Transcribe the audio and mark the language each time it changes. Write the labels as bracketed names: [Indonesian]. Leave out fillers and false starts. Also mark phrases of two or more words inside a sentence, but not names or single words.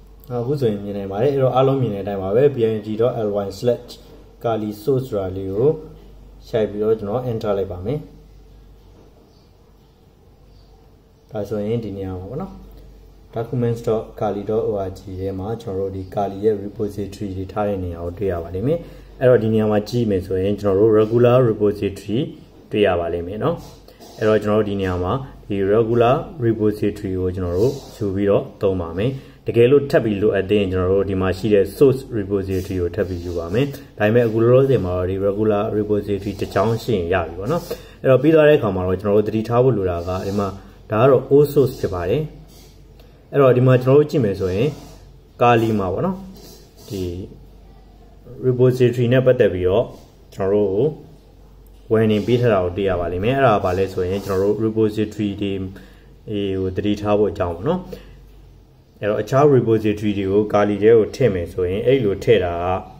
[Burmese] အခုဆိုရင်မြင်နိုင်ပါတယ်အဲ့တော့အားလုံးမြင်တဲ့အတိုင်းပါပဲ png.ly/kali source ဆိုတာလေးကိုရှိုက်ပြီးတော့ကျွန်တော် enter လိုက်ပါမယ်ဒါဆိုရင်ဒီနေရာမှာပေါ့နော် documents.kali.org ထဲမှာကျွန်တော်တို့ဒီ kali ရဲ့ repository တွေထားတဲ့နေရာကိုတွေ့ရပါလိမ့်မယ်အဲ့တော့ဒီနေရာ မှာကြည့်မယ်ဆိုရင်ကျွန်တော်တို့ [English] regular repository [Burmese] တွေ့ရပါလိမ့်မယ်เนาะအဲ့တော့ကျွန်တော်တို့ဒီနေရာမှာဒီ [English] regular repository [Burmese] ကိုကျွန်တော်တို့ယူပြီးတော့သုံးပါမယ်တကယ်လို့ထပ်ပြီး လိုအပ်တဲ့ကျွန်တော်တို့ဒီမှာရှိတဲ့ [English] source repository [Burmese] ကိုထပ်ပြီးယူပါမယ်ဒါပေမဲ့အခုလောလောဆယ်မှာဒီ [English] regular repository [Burmese] တစ်ချောင်းရှိရင်ရ ပြီပေါ့နော်အဲ့တော့ပြီးသွားတဲ့အခါမှာတော့ကျွန်တော်တို့သတိထားဖို့လိုတာကဒီမှာဒါကတော့ [English] old source [Burmese] ဖြစ်ပါတယ်အဲ့တော့ဒီမှာကျွန်တော်တို့ကြည့်မယ်ဆိုရင် kali မှာပေါ့နော်ဒီ repository နဲ့ပတ်သက်ပြီးတော့ကျွန်တော်တို့warning ပေးထားတာကိုတွေ့ရပါလိမ့်မယ်အဲ့ဒါဘာလဲဆိုရင်ကျွန်တော်တို့ repository တွေဟိုသတိထားဖို့အကြောင်းပေါ့နော်အဲ့တော့အခြား repository တွေကို kali ထဲကိုထည့်မယ်ဆိုရင်အဲ့လိုထည့်တာက